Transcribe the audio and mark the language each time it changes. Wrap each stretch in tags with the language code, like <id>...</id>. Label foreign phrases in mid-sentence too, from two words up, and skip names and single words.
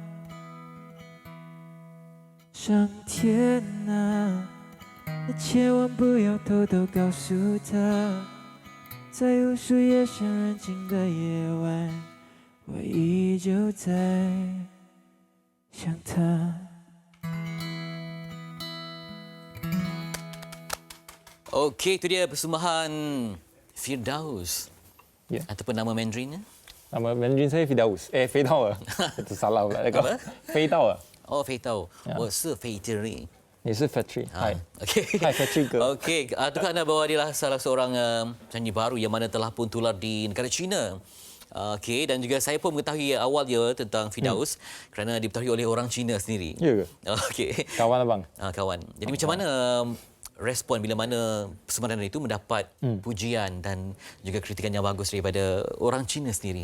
<zh>上天啊，你千万不要偷偷告诉他，在无数夜深人静的夜晚，我依旧在想他。</zh> <ms>Okey, itu dia persembahan Firdaus. Ya. Ataupun nama Mandarinnya? Nama Mandarin saya Firdaus. Feidao. Itu salah pula. Apa? Feidao. Oh, Feidao. Ya.</ms> <zh>我是Fetri. 你是 Fetri. Hai.</zh> <ms>Okey. Hai Fetri girl. Okey, tukar anda bahawa dia lah salah seorang penyanyi baru yang mana telah pun tular di negara China. Okey, dan juga saya pun mengetahui awal dia tentang Firdaus kerana diberitahui oleh orang Cina sendiri. Ya ke? Okey. Kawan abang. Kawan. Jadi macam mana respon bila mana persembahan itu mendapat pujian dan juga kritikan yang bagus daripada orang Cina sendiri?</ms>